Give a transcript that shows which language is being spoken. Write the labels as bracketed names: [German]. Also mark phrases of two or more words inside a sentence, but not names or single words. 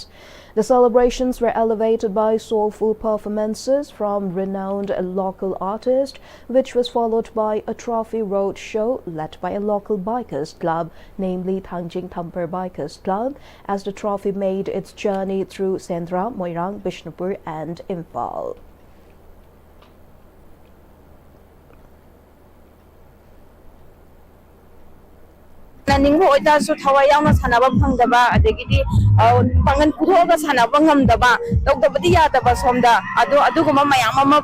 [English] The celebrations were elevated by soulful performances from renowned local artists, which was followed by a trophy road show led by a local bikers club, namely Thangjing Thamper Bikers Club, as the trophy made its journey through Sendra, Moirang, Bishnupur and Imphal. [Manipuri] Ningbo oita su thawai yauna sanaba phangdaba adegidi pangan puthoga sanaba ngamdaba tawdabadi yadaba somda aduguma mayam ama